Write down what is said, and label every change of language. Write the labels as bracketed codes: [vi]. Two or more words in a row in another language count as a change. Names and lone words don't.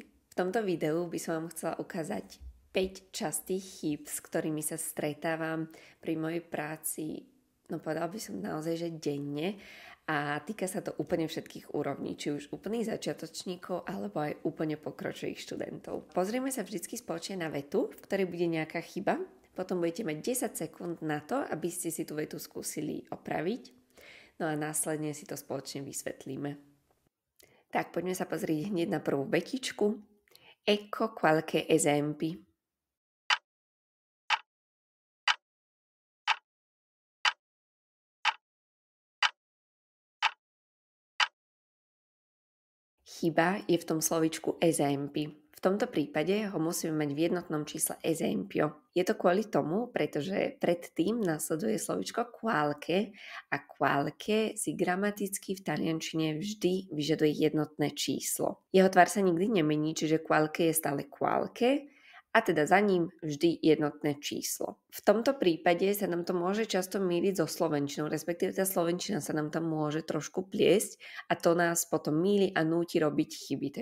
[sk] V tomto videu by som vám chcela ukázať 5 častých chýb, s ktorými sa stretávam pri mojej práci, no povedala by som naozaj, že denne, a týka sa to úplne všetkých úrovní, či už úplných začiatočníkov, alebo aj úplne pokročilých študentov. Pozrieme sa vždycky spoločne na vetu, v ktorej bude nejaká chyba. Potom budete mať 10 sekúnd na to, aby ste si tú vetu skúsili opraviť. No a následne si to spoločne vysvetlíme. Tak, poďme sa pozrieť hneď na prvú vetičku. [it] Ecco qualche esempi. [sk] Chyba je v tom slovičku esempi. V tomto prípade ho musíme mať v jednotnom čísle esempio. Je to kvôli tomu, pretože predtým nasleduje slovičko qualche a qualche si gramaticky v taliančine vždy vyžaduje jednotné číslo. Jeho tvar sa nikdy nemení, čiže qualche je stále qualche a teda za ním vždy jednotné číslo. V tomto prípade sa nám to môže často mýliť so slovenčinou, respektíve tá slovenčina sa nám tam môže trošku pliesť a to nás potom mýli a núti robiť chyby.